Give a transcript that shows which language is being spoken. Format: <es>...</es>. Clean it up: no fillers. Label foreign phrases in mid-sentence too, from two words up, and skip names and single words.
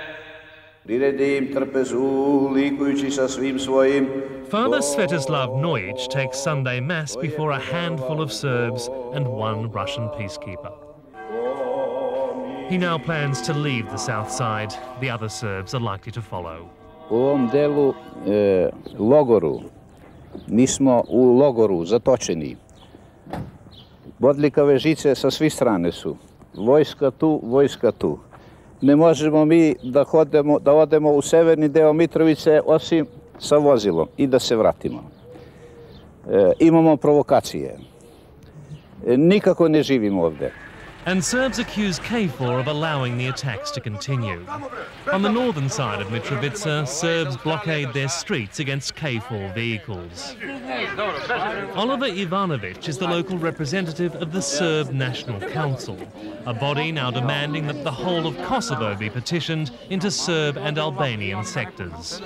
<en>Father Svetoslav Nojic takes Sunday Mass before a handful of Serbs and one Russian peacekeeper. He now plans to leave the south side. The other Serbs are likely to follow.</en> <sr>U ovom delu logoru, mi smo u logoru zatočeni. Bodljikave žice sa svih strane su. Vojska tu, vojska tu. Ne možemo mi da odemo, u severni deo Mitrovice osim sa vozilom I da se vratimo. Imamo provokacije. Nikako ne živimo ovdje.</sr> <en>And Serbs accuse KFOR of allowing the attacks to continue. On the northern side of Mitrovica, Serbs blockade their streets against KFOR vehicles. Oliver Ivanovic is the local representative of the Serb National Council, a body now demanding that the whole of Kosovo be partitioned into Serb and Albanian sectors.</en>